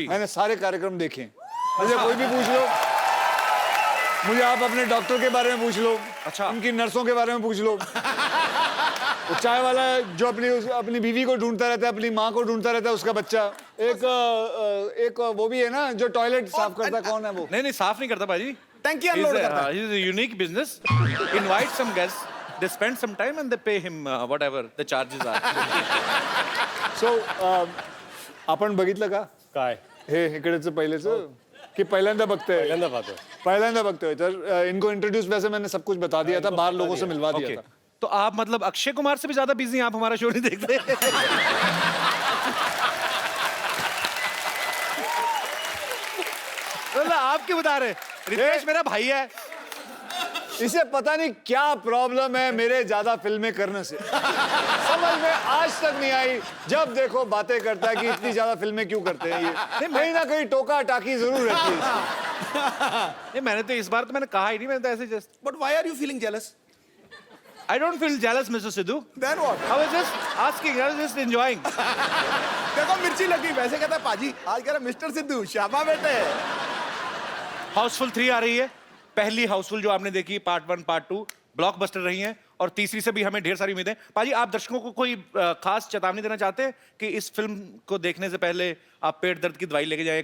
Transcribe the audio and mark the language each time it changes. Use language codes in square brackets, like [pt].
[hi] हैं मैंने सारे कार्यक्रम देखे। मुझे कोई भी पूछ लो, मुझे आप अपने डॉक्टर के बारे में पूछ लो, अच्छा। उनकी नर्सों के बारे में पूछ लो, वो चाय वाला जो अपनी बीवी को ढूंढता रहता है, अपनी माँ को ढूंढता रहता है, उसका बच्चा, एक वो भी है ना जो टॉयलेट साफ करता है, कौन है वो? नहीं साफ नहीं करता पाजी। टंकी अनलोड करता है। [en] He's a unique business. Invite some guests. They spend some time and they pay him whatever the charges are. [mr] So आपण बघितलं का काय हे इकडेच पहिलेच की पहिल्यांदा बघतोय? पहिल्यांदा पाहतोय. [hi] पहिल्यांदा बघतोय तर इनको इंट्रोड्यूस वैसे मैंने सब कुछ बता दिया था, बाहर लोगों से मिलवा दिया [en] Okay. [hi] था। तो आप मतलब अक्षय कुमार से भी ज्यादा बिजी हैं, आप हमारा शो नहीं देखते? मतलब आप क्यों बता रहे? रितेश मेरा भाई है। इसे पता नहीं क्या प्रॉब्लम है मेरे ज्यादा फिल्में करने से, समझ में आज तक नहीं आई। जब देखो बातें करता है कि इतनी ज्यादा फिल्में क्यों करते हैं ये, कहीं ना कहीं टोका टाकी जरूर रहती है। नहीं मैंने तो इस बार तो मैंने कहा ही नहीं, मैंने तो ऐसे just [en] But why are you feeling jealous? I don't feel jealous, Mr. Sidhu. Then what? I was just asking, I was just enjoying. [hi] देखो मिर्ची लगी, वैसे कहता है पाजी, आज कह रहा मिस्टर सिद्धू शाबा बेटे। हाउसफुल 3 आ रही है। पहली हाउसफुल जो आपने देखी पार्ट 1 पार्ट 2 ब्लॉकबस्टर रही हैं और तीसरी से भी हमें ढेर सारी उम्मीदें। पाजी, आप दर्शकों को कोई खास चेतावनी देना चाहते हैं कि इस फिल्म को देखने से पहले आप पेट दर्द की दवाई लेके जाएं?